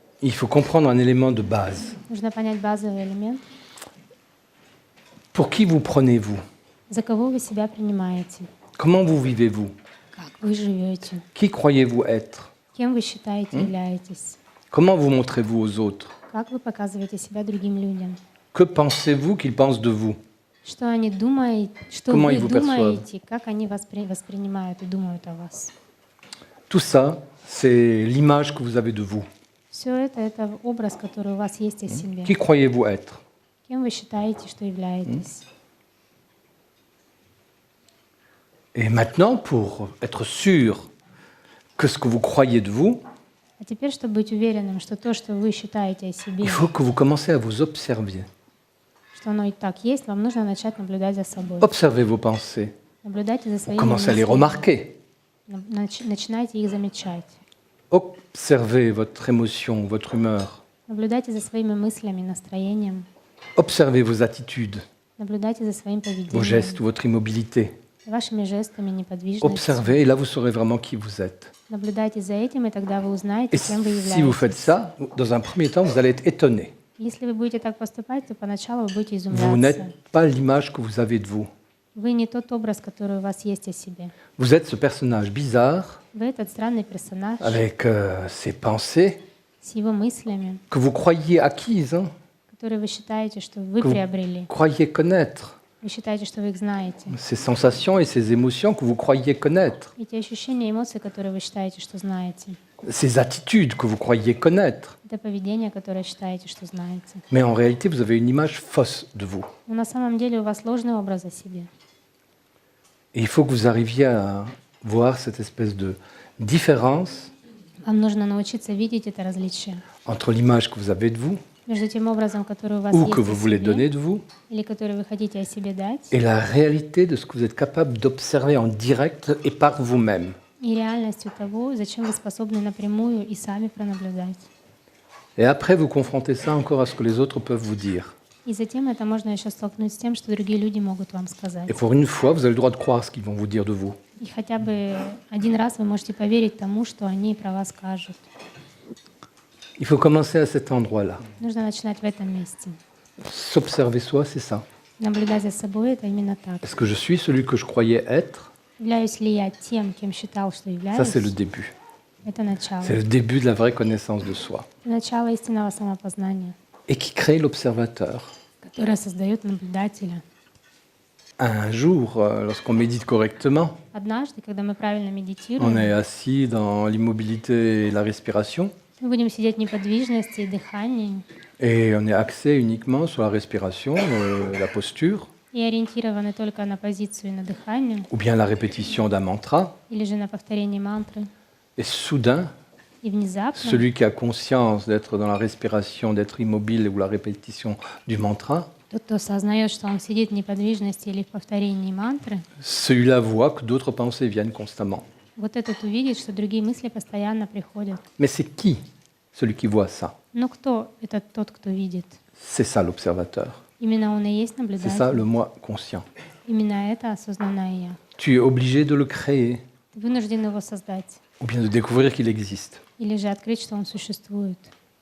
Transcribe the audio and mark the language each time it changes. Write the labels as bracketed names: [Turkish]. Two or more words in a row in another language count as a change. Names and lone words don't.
[French] il faut comprendre un élément de base. [Russian] Нужно понять базовый элемент. [French] Pour qui vous prenez-vous? [Russian] За кого вы себя принимаете? [French] Comment vous vivez-vous? [Russian] Как вы живете? [French] Qui croyez-vous être? [Russian] Кем вы считаете являетесь? [French] Comment vous montrez-vous aux autres? [Russian] Как вы показываете себя другим людям? [French] Que pensez-vous qu'ils pensent de vous? [Russian] Что они думают, что [French] Comment [Russian] вы [French] ils vous [Russian] думаете, как они воспринимают и думают о вас? [French] Tout ça, c'est l'image que vous avez de vous. [Russian] Все это образ, который у вас есть о себе. [French] Qui croyez-vous être? [Russian] Кем вы считаете, что являетесь? [French] Et maintenant, pour être sûr que ce que vous croyez de vous, [Russian] А теперь, чтобы быть уверенным, что то, что вы считаете о себе, [French] il faut que vous commencez à vous observer. [Russian] что оно и так есть, вам нужно начать наблюдать за собой. [French] Observez vos pensées. [Russian] Наблюдайте за своими [French] Commencez à les [Russian] мыслями. [French] remarquer. [Russian] Начинайте их замечать. [French] Observez votre émotion, votre humeur. [Russian] Наблюдайте за своими мыслями, настроением. [French] Observez vos attitudes, [Russian] Наблюдайте за своим [French] vos [Russian] поведением, [French] gestes, votre immobilité. [Russian] вашими жестами, неподвижностью. [French] Observez et là vous saurez vraiment qui vous êtes. [Russian] Наблюдайте за этим, и тогда вы узнаете, [French] Et [Russian] кем вы [French] si vous faites [Russian] являетесь. [French] ça, dans un premier temps, vous allez être étonné. [Russian] Если вы будете так поступать, то поначалу вы будете [French] Vous [Russian] изумляться. [French] n'êtes pas l'image que vous avez de vous. [Russian] Вы не тот образ, который у вас есть о себе. [French] Vous êtes ce personnage bizarre, [Russian] Вы этот странный персонаж [French] avec ses pensées, [Russian] с его мыслями, [French] que vous croyez acquises, hein, [Russian] которые вы считаете, что вы [French] que vous [Russian] приобрели. [French] croyez connaître, [Russian] Вы считаете, что вы их знаете. [French] ces sensations et ces émotions que vous croyez connaître, [Russian] Эти ощущения и эмоции, которые вы считаете, что знаете. [French] ces attitudes que vous croyez connaître. [Russian] Это поведение, которое считаете, что знаете. [French] Mais en réalité, vous avez une image fausse de vous. [Russian] Но на самом деле у вас ложный образ о себе. [French] Et il faut que vous arriviez à voir cette espèce de différence [Russian] Вам нужно научиться видеть это различие [French] entre l'image que vous avez de vous, [Russian] между тем образом, который у вас [French] ou [Russian] есть [French] que [Russian] о [French] vous voulez donner [Russian] себе, [French] de vous, [Russian] или который вы хотите о себе дать, [French] et la réalité de ce que vous êtes capable d'observer en direct et par vous-même. [Russian] и реальностью того, зачем вы способны напрямую и сами пронаблюдать. [French] Et après, vous confrontez ça encore à ce que les autres peuvent vous dire. [Russian] И затем это можно еще столкнуть с тем, что другие люди могут вам сказать. [French] Et pour une fois, vous avez le droit de croire ce qu'ils vont vous dire de vous. [Russian] И хотя бы один раз вы можете поверить тому, что они про вас скажут. [French] Il faut commencer à cet endroit-là. [Russian] Нужно начинать в этом месте. [French] S'observer soi, c'est ça. [Russian] Наблюдать за собой — это именно так. [French] Est-ce que je suis celui que je croyais être? [Russian] Являюсь ли я тем, кем считал, что [French] Ça, c'est le [Russian] являюсь? [French] début. [Russian] Это начало. [French] C'est le début de la vraie connaissance de soi. [Russian] Это начало истинного самопознания, [French] Et qui crée l'observateur. [Russian] которое создает наблюдателя. [French] Un jour, lorsqu'on médite correctement, [Russian] Однажды, когда мы правильно [French] on [Russian] медитируем, [French] est assis dans l'immobilité et la respiration, [Russian] мы будем сидеть в неподвижности и дыхании [French] et on est axé uniquement sur la respiration, la posture, [Russian] и ориентированы только на позицию и на дыхание, [French] ou bien la répétition d'un mantra. [Russian] или же на повторение мантры. [French] Et soudain, [Russian] И внезапно [French] celui qui a conscience d'être dans la respiration, d'être immobile ou la répétition du mantra, [Russian] тот, кто осознает, что он сидит в неподвижности или в повторении мантры, [French] celui-là voit que d'autres pensées viennent constamment. [Russian] вот этот увидит, что другие мысли постоянно приходят. [French] Mais c'est qui celui qui voit ça? [Russian] Но кто этот тот, кто видит? [French] C'est ça l'observateur. [Russian] Именно он и есть [French] C'est ça [Russian] наблюдатель. [French] le moi conscient. [Russian] Именно это осознанное я. [French] Tu es obligé de le créer [Russian] Ты вынужден его создать [French] ou bien de découvrir qu'il existe. [Russian] или же открыть, что он существует.